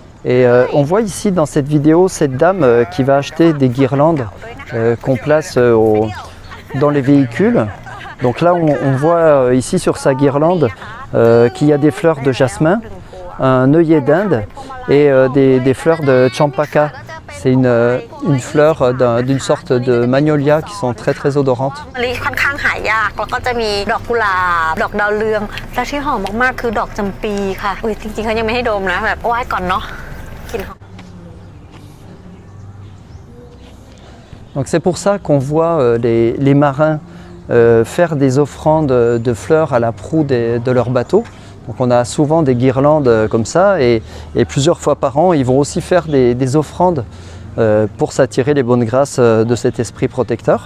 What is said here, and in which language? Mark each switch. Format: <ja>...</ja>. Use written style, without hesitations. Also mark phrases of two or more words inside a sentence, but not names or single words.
<fr>Et on voit ici dans cette vidéo cette dame qui va acheter des guirlandes qu'on place dans les véhicules. Donc là on voit ici sur sa guirlande qu'il y a des fleurs de jasmin, un œillet d'Inde et des fleurs de champaka. C'est une fleur d'une sorte de magnolia qui sont très très odorantes.</fr> <th>มะลิค่อนข้างหายากแล้วก็จะมีดอกกุหลาบดอกดาวเรืองและที่หอมมากๆคือดอกจำปีค่ะอุ้ยจริงๆเขายังไม่ให้ดมนะแบบไหว้ก่อนเนาะกลิ่นหอม</th> <fr>Donc c'est pour ça qu'on voit les marins faire des offrandes de fleurs à la proue de leur bateau. Donc on a souvent des guirlandes comme ça et plusieurs fois par an ils vont aussi faire des offrandes pour s'attirer les bonnes grâces de cet esprit protecteur.</fr>